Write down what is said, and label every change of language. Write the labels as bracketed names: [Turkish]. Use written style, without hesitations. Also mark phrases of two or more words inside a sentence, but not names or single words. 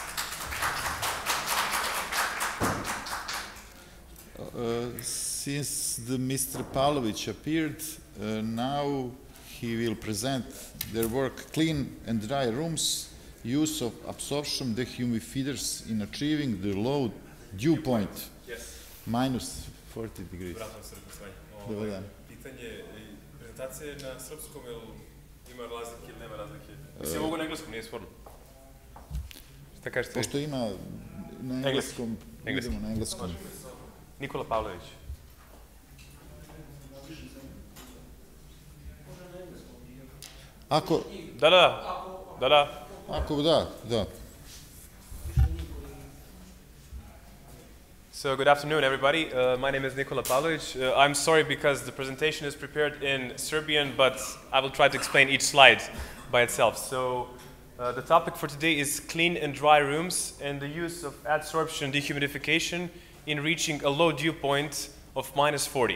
[English] Since Mr. Pavlovic appeared, now he will present their work, Clean and Dry Rooms, Use of Absorption Dehumidifiers in Achieving the Low Dew Point. Yes. Minus 40 degrees. [Serbian] Dobar dan. Pitanje prezentacije na srpskom, ima razlike ili nema razlike? Mislim, mogu na engleskom, nije sporno. Šta kažete? Pošto ima na engleskom, idemo na engleskom. Nikola Pavlović. Ako... Da. Ako da. [English] So good afternoon, everybody. My name is Nikola Pavlović. I'm sorry because the presentation is prepared in Serbian, but I will try to explain each slide by itself. So the topic for today is clean and dry rooms and the use of adsorption dehumidification in reaching a low dew point of minus 40.